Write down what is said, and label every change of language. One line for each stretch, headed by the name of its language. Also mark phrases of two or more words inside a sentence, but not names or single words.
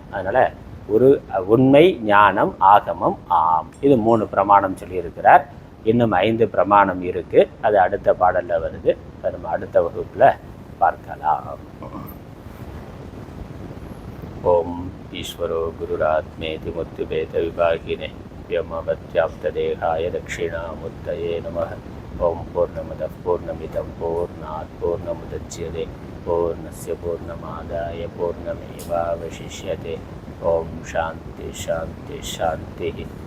Tamil: அதனால் ஒரு உண்மை, ஞானம், ஆகமம், ஆம், இது 3 பிரமாணம் சொல்லியிருக்கிறார். இன்னும் 5 பிரமாணம் இருக்குது. அது அடுத்த பாடலில் வருது. அது நம்ம அடுத்த வகுப்பில் பார்க்கலாம்.
Sanskrit: ओम् ईश्वरो गुरुरात्मेति मूर्तिभेद विभागिने व्योमवत्याप्तदेहाय दक्षिणामूर्तये नमः। ओम पूर्णमदः पूर्णमिदं पूर्णात् पूर्णमुदच्यते पूर्णस्य पूर्णमादाय पूर्णमेवावशिष्यते। ओम शांति शांति शांति।